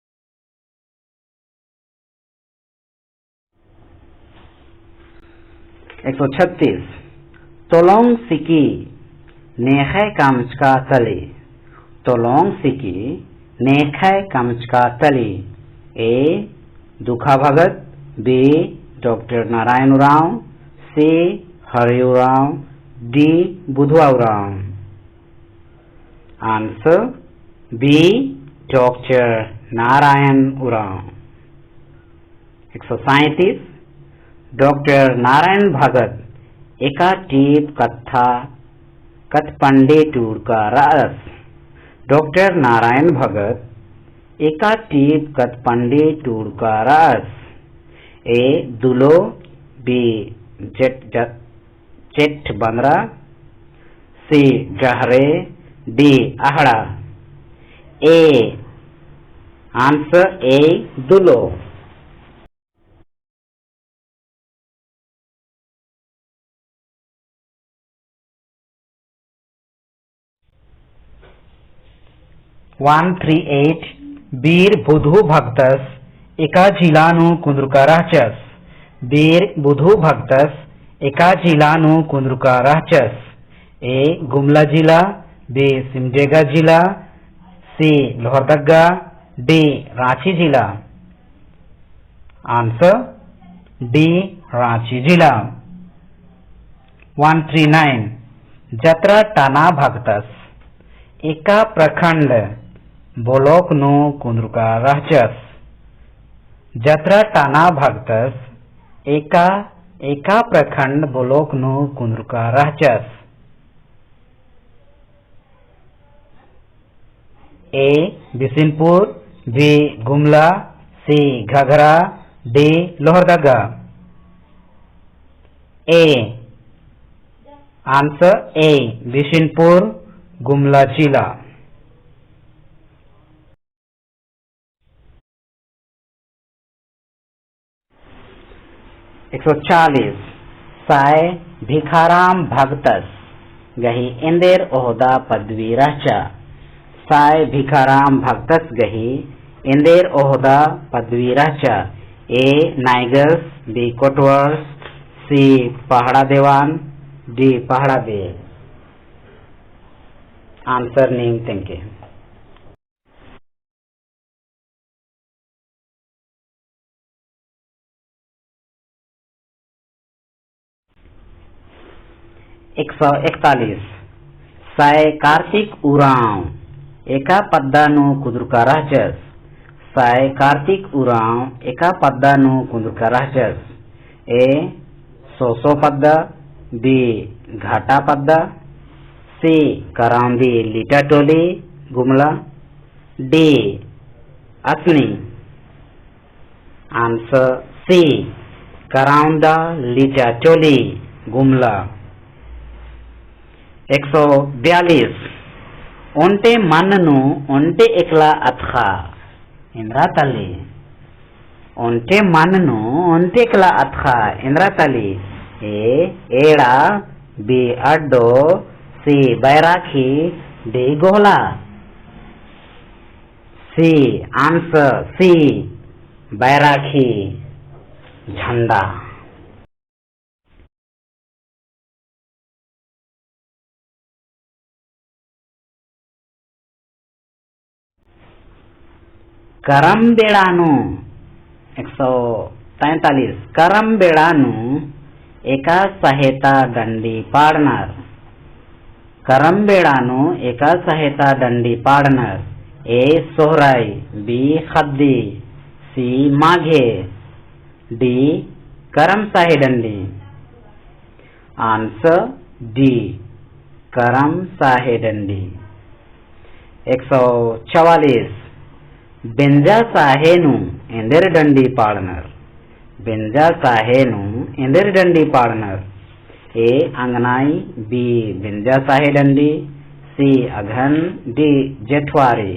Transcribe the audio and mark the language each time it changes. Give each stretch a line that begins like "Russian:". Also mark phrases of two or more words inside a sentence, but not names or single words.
Kurukh: 136 136 तोलोंग सिकी नेखै कामचका तली। तोलोंग सिकी नेखै कामचका तली। ए दुखा भगत, बी डॉक्टर नारायण उरांव, सी हरि उरांव, डी बुधवा उरांव। आंसर बी डॉक्टर नारायण उरांव। 137 डॉक्टर नारायण भगत एका टीप कथा कथ पंडे टूर का रस। डॉक्टर नारायण भगत एका टीप कथ पंडे टूर का रस। ए दुलो, बी जेठ बंदरा, सी डहरे, डी आहड़ा। ए आंसर ए दुलो। वन 38 बीर बुधु भक्तस एका जिलानु कुंद्रुका राचस। बीर बुधु भक्तस एका जिलानु कुंद्रुका राचस। ए गुमला जिला, बी सिमडेगा जिला, सी लोहरदगा, डी रांची जिला। आंसर डी रांची जिला। 139 जत्रा टाना भक्तस एका प्रखंड बोलोक नु कुंद्रुका राचस। जत्रा टाना भक्तस एका प्रखंड बोलोक नु कुंद्रुका राचस। ए बिसिनपुर, बी गुमला, सी घघरा, डी लोहरदगा। ए आंसर ए बिसिनपुर गुमला जिला। 140 साय भिखाराम भगतस गही इंदेर ओहदा पदवी राचा। साय भिखाराम भगतस गही इंदेर ओहदा पदवी राचा। ए नाइगर्स, बी कोटवर्स, सी पहाड़ा देवान, डी पहाड़ा दे। आंसर नेम तेंके। 141 साय कार्तिक उरांव एका पद्दानु कुंद्रुका राचस। साय कार्तिक उरांव एका पद्दानु कुंद्रुका राचस। ए सोसो पद्दा, बी घाटा पद्दा, सी करांदी लीटा टोली गुमला, डी असनी। आंसर सी करांदा लीटा टोली गुमला। 142 ओंटे मन्नु ओंटे एकला अथखा इंद्रा तली। ओंटे मन्नु ओंटे एकला अथखा इंद्रा तली। ए एड़ा, बी अड्डो, सी बैराखी, डी गोला। सी आंसर सी बैराखी झंडा। 143 करम बेड़ानु एका सहायता दंडी पाड़नर। करम बेड़ानु एका सहायता दंडी पाड़नर। ए सोहराई, बी खद्दी, सी माघे, डी करम साहे दंडी। आंसर डी करम साहे दंडी। 144 बेंजा साहेनु इंदेर डंडी पाड़नर। बेंजा साहेनु इंदेर डंडी पाड़नर। ए अंगनाई, बी बेंजा साहे डंडी, सी अघन, डी जेठवारी।